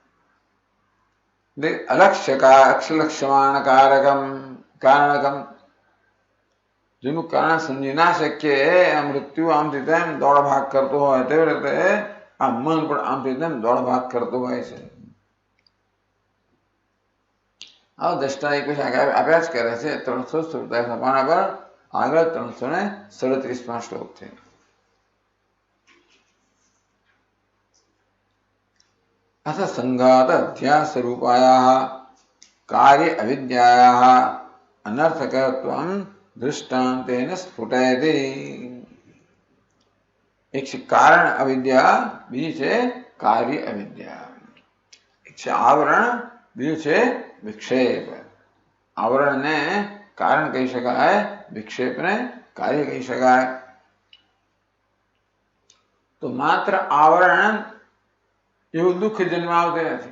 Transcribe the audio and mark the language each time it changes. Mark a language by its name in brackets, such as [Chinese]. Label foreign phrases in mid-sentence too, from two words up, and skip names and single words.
[Gujarati] અલક્ષ્યમાણ કારણકમ, જેનું કારણ સમજી ના શકીએ, આ મૃત્યુ આમથી તેમ દોડ ભાગ કરતો હોય, તેવી રીતે આ મન પણ આમથી તેમ દોડ ભાગ કરતો હોય છે. આ દ્રષ્ટાંત પછી આપ્યા જ કરે છે. 337 પાના પર આગળ 337 શ્લોક છે. [Sanskrit] अथ संघात अध्यास रूपायाः कार्य अविद्यायाः अनर्थकत्वं दृष्टान्तेन स्फुटयति. [Gujarati] एक છે કારણ અવિદ્યા, બીજી છે કાર્ય અવિદ્યા. એક છે આવરણ, બીજું છે વિક્ષેપ. આવરણને કારણ કહી શકાય, વિક્ષેપને કાર્ય કહી શકાય. તો માત્ર આવરણ એવું દુઃખ જન્માવતું નથી.